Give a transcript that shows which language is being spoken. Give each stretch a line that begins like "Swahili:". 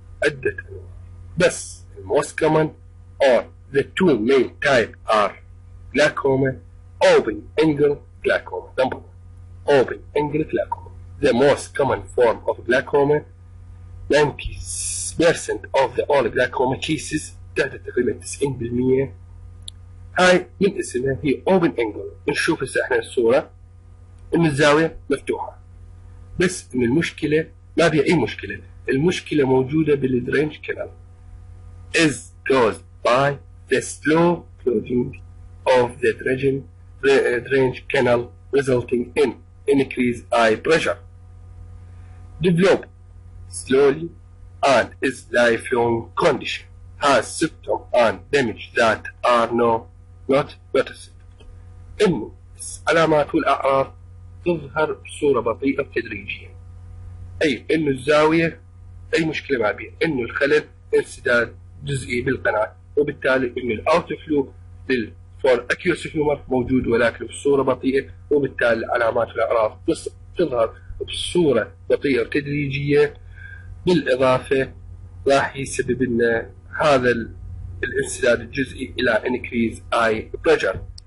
Arabic: عدة أنواع، بس
English: most common or the two main types are glaucoma, open angle glaucoma. Number 1 open angle glaucoma. The most common form of glaucoma. 90% of the all glaucoma cases
Arabic: تقريبا
English: 90%.
Arabic: هاي من اسمها هي
English: open angle.
Arabic: نشوف هسه احنا الصورة ان الزاوية مفتوحة، بس ان المشكلة ما بيها اي مشكلة، المشكلة موجودة بالدرينج كانال
English: is caused by the slow closing of the drainage canal resulting in increased eye pressure. Develop slowly and is lifelong condition. Has symptoms and damage that are not noticed.
Arabic: إنه العلامات والأعراض تظهر بصورة بطيئة تدريجيا، أي إنه الزاوية أي مشكلة ما بيها، إنه الخلل انسداد جزئي بالقناة، وبالتالي إنه الأوت فلو للفور أكيوس هيومر موجود ولكن بصورة بطيئة، وبالتالي العلامات والأعراض تظهر بصورة بطيئة وتدريجية، بالإضافة راح يسبب لنا هذا الانسداد الجزئي إلى
English: increase eye pressure.